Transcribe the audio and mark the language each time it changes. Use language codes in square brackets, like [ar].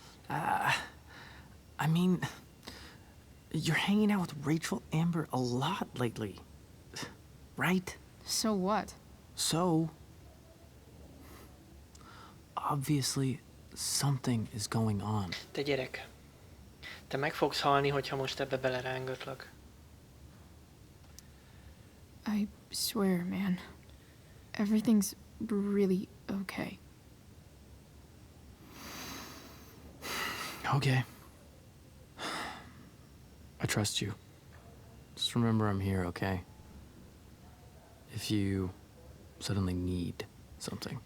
[en] I mean, you're hanging out with Rachel Amber a lot lately, right? So what? So, obviously, something is going on. [hu] Te gyerek. Te meg fogsz halni, hogyha most ebbe belerángatlak. [en] I swear, man. Everything's really okay. Okay. I trust you. Just remember I'm here, okay? If you suddenly need something.